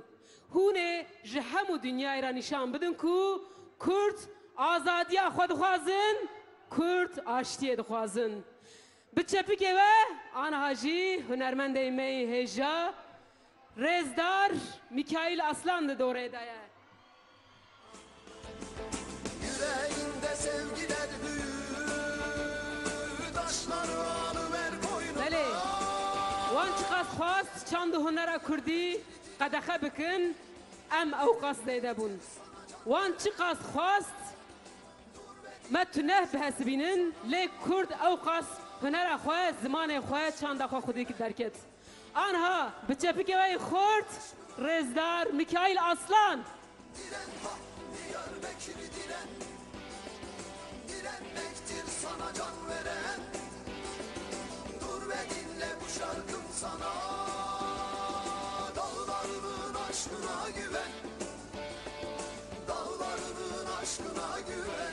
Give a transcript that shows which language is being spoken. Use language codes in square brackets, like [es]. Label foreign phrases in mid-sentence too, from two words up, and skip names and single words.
[ku] Hûn ê ji hemû dunyayê re nîşan bidin ku Kurd azadiya xwe dixwazin, Kurd aştiyê dixwazin. Bi çepikê ve aniha jî hunermendê me hêja Rezdar Mikail Aslan da dorê de ye. [tr] Yüreğinde sevgiler büyür, taşları alıver boynuna. [ku] Belê, wan çi qas xwast çand û hunera Kurdî qedexe bikin, em ew qas zêde bûn. Wan çi qas xwast me tuneh bihesibînin, lê Kurd ew qas hunera xwe, zimanê xwe, çanda xwe xwedî derket. Anha bi çepikê ve Xort Rezdar Mikail Aslan. [tr] Diren ha Diyarbakır diren, direnmektir sana can veren. Dur ve dinle bu şarkım sana, dağlarımın aşkına güven, dağlarımın aşkına güven.